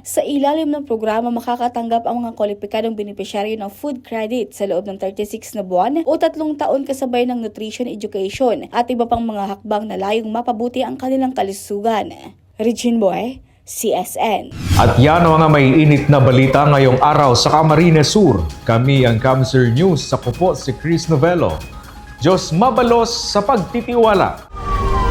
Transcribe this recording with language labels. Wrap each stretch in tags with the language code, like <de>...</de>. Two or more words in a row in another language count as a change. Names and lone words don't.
<tl>Sa ilalim ng programa, makakatanggap ang mga kwalipikadong benepisyaryo ng</tl> <en>food credit</en> <tl>sa loob ng 36 na buwan o 3 taon kasabay ng</tl> <en>nutrition education</en> <tl>at iba pang mga hakbang na layong mapabuti ang kanilang kalusugan. Regine Boy, CSN. At yan ang mga may init na balita ngayong araw sa Camarines Sur. Kami ang Camsur News. Sa po si Chris Novello.</tl> <bik>Diyos mabalos</bik> <tl>sa pagtitiwala.</tl>